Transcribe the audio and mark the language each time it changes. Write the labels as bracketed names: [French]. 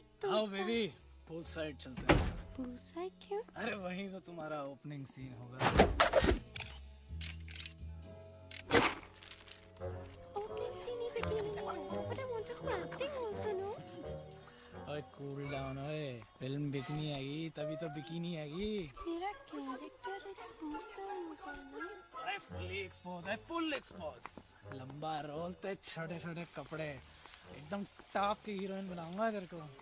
[Hindi] आओ baby, pool side चलते हैं। पूल साइड क्यों? अरे वहीं तो तुम्हारा ओपनिंग सीन होगा। ओपनिंग सीन ही बिकिनी में, [English] but I want to do acting also, no? [Hindi] ओए कूल डाउन ओए, फिल्म बिकनी आएगी तभी तो बिकिनी आएगी। तेरा कैरेक्टर एक्सपोज तो होगा ना। ओए फुली एक्सपोज है, फुल एक्सपोज। लंबा रोल ते छोटे छोटे कपड़े, एकदम टॉप की हीरोइन बनाऊंगा तेरे को।